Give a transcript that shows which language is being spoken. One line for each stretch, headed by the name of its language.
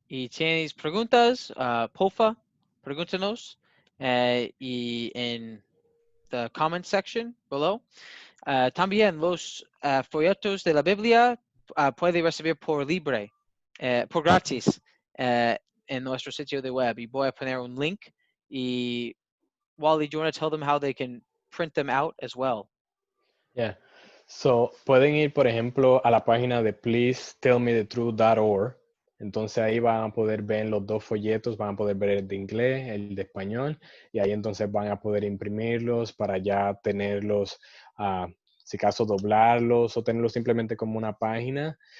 Spanish: Y tienes preguntas, porfa, pregúntanos y en
English: the comment section below.
Spanish: También los folletos de la Biblia puede recibir por libre, por gratis en nuestro sitio de web. Y voy a poner un link.
English: Y Wally, do you want to tell them how they can print them out as well? Yeah.
Spanish: So, pueden ir, por ejemplo, a la página de pleasetellmethetruth.org. Entonces ahí van a poder ver los dos folletos, van a poder ver el de inglés, el de español, y ahí entonces van a poder imprimirlos para ya tenerlos, si acaso doblarlos o tenerlos simplemente como una página.